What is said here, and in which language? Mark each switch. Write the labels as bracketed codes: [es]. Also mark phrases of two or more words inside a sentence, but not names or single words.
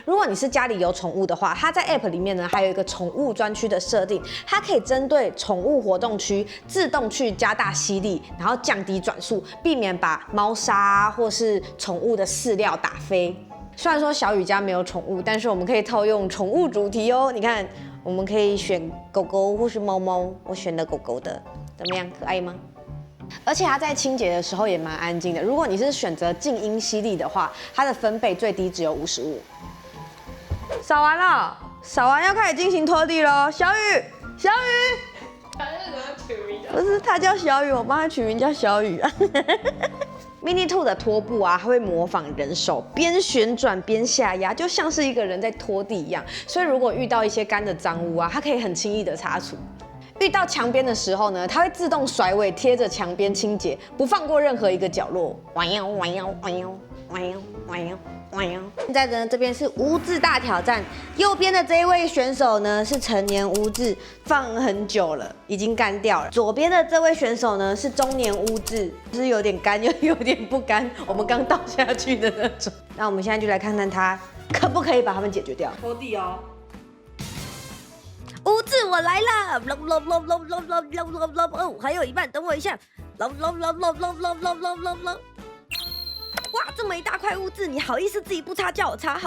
[zh] 如果你是家裡有寵物的話，它在 App 裡面呢還有一個寵物專區的設定，它可以針對寵物活動區自動去加大吸力，然後降低轉速，避免把貓砂或是寵物的飼料打飛。雖然說小雨家沒有寵物，但是我們可以套用寵物主題哦。你看，我們可以選狗狗或是貓貓，我選了狗狗的，怎麼樣？可愛嗎？而且它在清潔的時候也蠻安靜的。如果你是選擇靜音吸力的話，它的分貝最低只有55。掃完了，掃完要開始進行拖地咯。小雨，小雨，他是怎麼取名的？不是，它叫小雨，我幫它取名叫小雨啊。Mini 2的拖布啊，它會模仿人手，邊旋轉邊下壓，就像是一個人在拖地一樣。所以如果遇到一些乾的髒污啊，它可以很輕易的擦除。遇到牆邊的時候呢，它會自動甩尾貼着牆邊清潔，不放過任何一個角落。現在呢，這邊是污渍大挑戰。右邊的這一位選手呢是成年污漬，放很久了，已經乾掉了。左邊的這位選手呢是中年污漬，就是有點乾又有點不乾，我們剛倒下去的那種。那我們現在就來看看他可不可以把它們解決掉。拖地哦。污渍我來了！哦，還有一半，等我一下。哇，这麼一大塊污漬，你好意思自己不擦叫我擦？